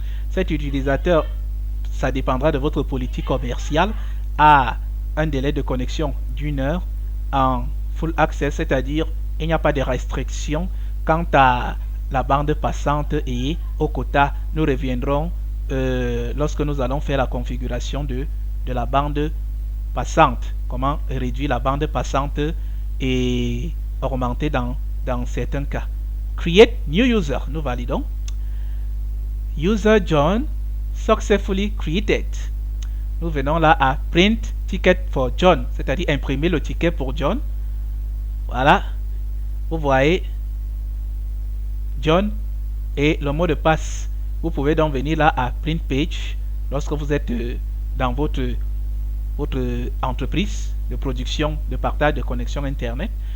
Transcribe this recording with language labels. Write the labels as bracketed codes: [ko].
[fr] Cet utilisateur, ça dépendra de votre politique commerciale, a un délai de connexion d'1 heure en full access, c'est-à-dire il n'y a pas de restriction quant à la bande passante et au quota. Nous reviendrons lorsque nous allons faire la configuration de la bande passante. Comment réduire la bande passante et augmenter dans certains cas. [en] Create New User. [fr] Nous validons. [en] User John successfully created. [fr] Nous venons là à [en] print ticket for John, [fr] c'est-à-dire imprimer le ticket pour John. Voilà. Vous voyez John et le mot de passe. Vous pouvez donc venir là à print page lorsque vous êtes dans votre entreprise de production, de partage de connexion internet.